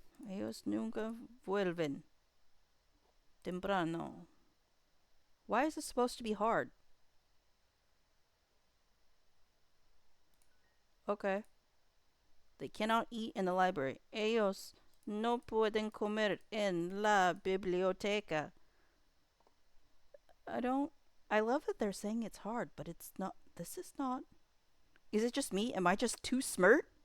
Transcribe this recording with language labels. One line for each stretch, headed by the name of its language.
Spanish: Ellos nunca vuelven temprano.
English: Why is this supposed to be hard? Okay. They cannot eat in the library.
Spanish: Ellos no pueden comer en la biblioteca.
English: I don't. I love that they're saying it's hard, but it's not. This is not. Is it just me? Am I just too smart?